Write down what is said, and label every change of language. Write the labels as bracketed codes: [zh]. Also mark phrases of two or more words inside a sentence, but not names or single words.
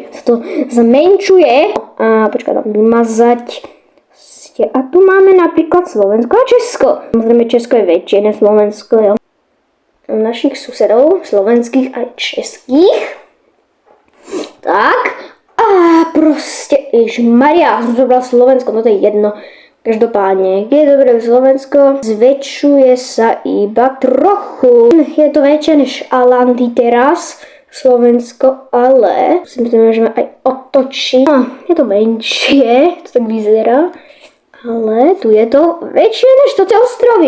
[cs] Se to zmenšuje. A počkej, tam vymazať. A tu máme například Slovensko a Česko. Samozřejmě Česko je větší než Slovensko, jo. Našich susedů, slovenských a českých. Tak. A prostě, ježmaria, jsem zobral Slovensko, no to je jedno. Každopádně, je dobré [sk] Slovensko, zväčšuje sa iba trochu. Je to väčšie než Alandy teraz, Slovensko, ale si myslím, že môžeme aj otočiť. Je to menšie, to tak vyzerá, ale tu je to väčšie než to tie ostrovy.